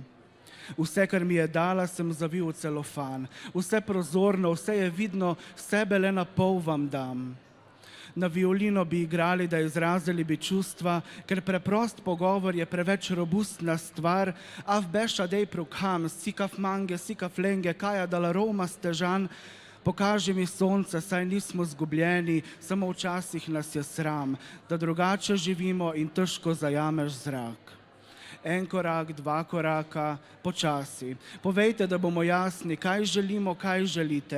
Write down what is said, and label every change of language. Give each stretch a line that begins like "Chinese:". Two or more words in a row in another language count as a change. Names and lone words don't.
Slovenian: Vse, kar mi je dala, sem zavil v celofan, vse prozorno, vse je vidno, sebe le na pol vam dam. Na violino bi igrali, da izrazili bi čustva, ker preprost pogovor je preveč robustna stvar, a
Romany: v beša dej prukam, sikaf mange, sikaf lenge, kaja dala Roma stežan,
Slovenian: pokaži mi sonce, saj nismo zgubljeni, samo včasih nas je sram, da drugače živimo in težko zajameš zrak. En korak, dva koraka, počasi. Povejte, da bomo jasni, kaj želimo, kaj želite.